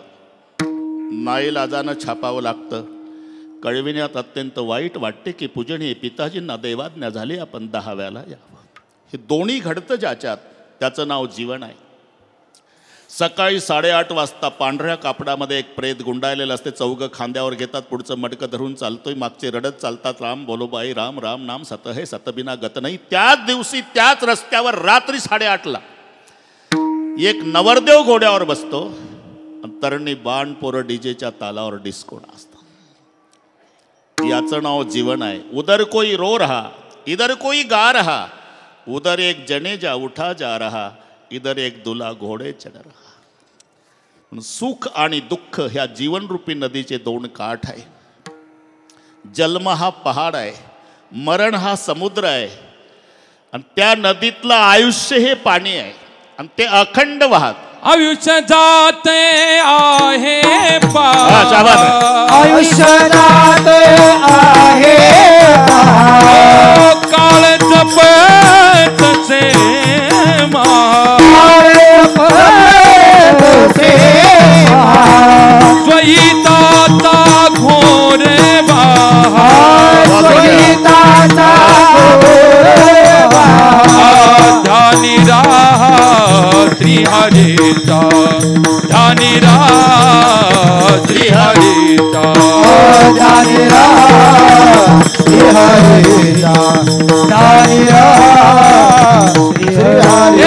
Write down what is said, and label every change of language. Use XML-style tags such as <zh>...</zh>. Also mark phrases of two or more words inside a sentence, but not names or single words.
<mr>नाईलाजानं छापावं लागतं. कळविण्यात अत्यंत वाईट वाटते की पूजनीय पिताजींना देवाज्ञा झाली, आपण 10व्याला यावं. हे दोन्ही घडतं ज्याच्यात, त्याचं नाव जीवन आहे. सकाळी 8:30 वाजता पांढऱ्या कापडामध्ये एक प्रेत गुंडाळलेलं असते. चौघं खांद्यावर घेतात, पुढचं मडकं धरून चालतोय, मागचे रडत चालतात,</mr> <hi>राम बोलो बाई राम, राम नाम सत है</hi> <mr>सतबिना गत नाही. त्याच दिवशी त्याच रस्त्यावर रात्री 8:30ला एक नवरदेव घोड्यावर बसतो, तरणी बाण पोरं डीजेच्या तालावर डिस्को नाचतात. याचं नाव जीवन आहे.</mr> <hi>उधर कोई रो रहा, इधर कोई गा रहा, उधर एक जनेजा उठा जा रहा, इधर एक दुला घोडे चढ रहा.</hi> <mr>सुख आणि दुःख ह्या जीवनरूपी नदीचे 2 काठ आहे. जन्म हा पहाड आहे, मरण हा समुद्र आहे, आणि त्या नदीतलं आयुष्य हे पाणी आहे, आणि ते अखंड वाहत. आयुष्य जाते आहे आयुष्य जाते आहे काळ जपत से स्वहिताचा घोरे ध्यानी रात्री हरिता, ध्यानी रात्री हरिता, ध्यानी रात्री हरिता, ध्यानी रात्री हरिता.</mr>